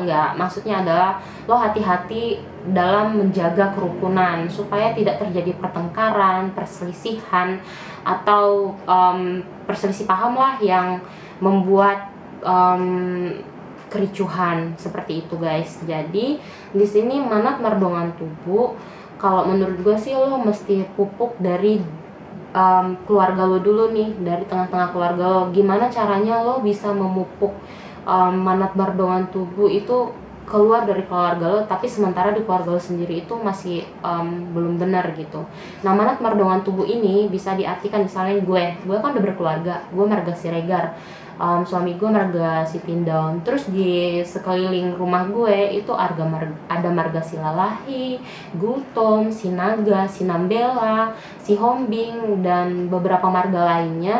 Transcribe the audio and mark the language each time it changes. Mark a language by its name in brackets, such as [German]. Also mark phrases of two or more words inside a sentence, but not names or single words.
[Indonesian] Enggak, maksudnya adalah lo hati-hati dalam menjaga kerukunan supaya tidak terjadi pertengkaran, perselisihan atau perselisih paham lah yang membuat kericuhan seperti itu guys. Jadi di sini [Batak Toba] manat mardongan tubuh, [Indonesian] kalau menurut gue sih lo mesti pupuk dari keluarga lo dulu nih, dari tengah-tengah keluarga lo. Gimana caranya lo bisa memupuk [Batak Toba] manat mardongan tubuh [Indonesian] itu keluar dari keluarga lo, tapi sementara di keluarga lo sendiri itu masih belum benar gitu. Nah, [Batak Toba] manat mardongan tubuh [Indonesian] ini bisa diartikan misalnya gue kan udah berkeluarga, gue marga Siregar, suami gue marga Sitindaun, terus di sekeliling rumah gue itu ada marga Silalahi, Gultom, Sinaga, Sinambela, Sihombing, dan beberapa marga lainnya.